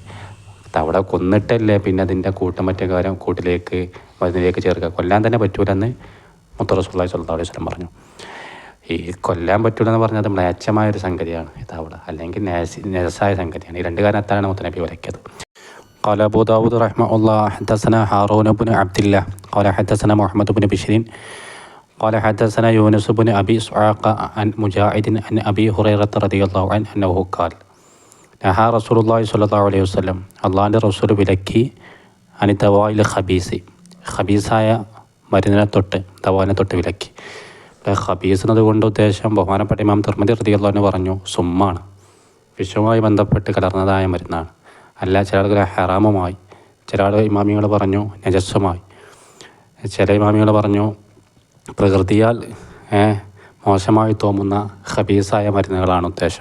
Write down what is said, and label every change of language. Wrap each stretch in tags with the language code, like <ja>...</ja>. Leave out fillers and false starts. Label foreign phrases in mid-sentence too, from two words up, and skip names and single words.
<ml>തവള കൊന്നിട്ടല്ലേ പിന്നെ അതിൻ്റെ കൂട്ടം മറ്റേ കാര്യം കൂട്ടിലേക്ക് മരുന്നിലേക്ക് ചേർക്കുക. കൊല്ലാൻ തന്നെ പറ്റൂലെന്ന് മുത്ത</ml> <ar>رسول الله صلى الله عليه وسلم</ar> <ml>പറഞ്ഞു. ഈ കൊല്ലാൻ പറ്റൂലെന്ന് പറഞ്ഞത് മ്ലേച്ഛമായൊരു സംഗതിയാണ് ഈ തവള, അല്ലെങ്കിൽ നജസായ സംഗതിയാണ്. ഈ രണ്ട് കാരണത്താണ് മുത്തനബി വിലക്കിയത്.</ml> <ar>قال أبو داود رحمه الله حدثنا هارون بن عبد الله قال حدثنا محمد بن بشير قال حدثنا يونس بن أبي إسحاق عن مجاهد عن أبي هريرة رضي الله عنه أنه قال نهى رسول الله صلى الله عليه وسلم,</ar> <ml>അള്ളാഹിൻ്റെ റസൂൽ വിലക്കി,</ml> <ar>عن الدواء الخبيث,</ar> <ml>ഖബീസായ മരുന്നിനെ തൊട്ട്, ദവാനെ തൊട്ട് വിലക്കി. ഖബീസ് എന്നതുകൊണ്ട് ഉദ്ദേശം ബഹുമാനപ്പെട്ട ഇമാം തിർമിദി</ml> <ar>رضي الله عنه</ar> <ml>പറഞ്ഞു, സുമ്മാണ്, വിഷവുമായി ബന്ധപ്പെട്ട് കലർന്നതായ മരുന്നാണ്. അല്ല, ചില ആളുകൾ ഹറാമുമായി, ചില ആളുകൾ ഇമാമികൾ പറഞ്ഞു നജസ്സുമായി, ചില ഇമാമികൾ പറഞ്ഞു പ്രകൃതിയാൽ മോശമായി തോന്നുന്ന ഖബീസായ മരുന്നുകളാണ് ഉദ്ദേശം.</ml>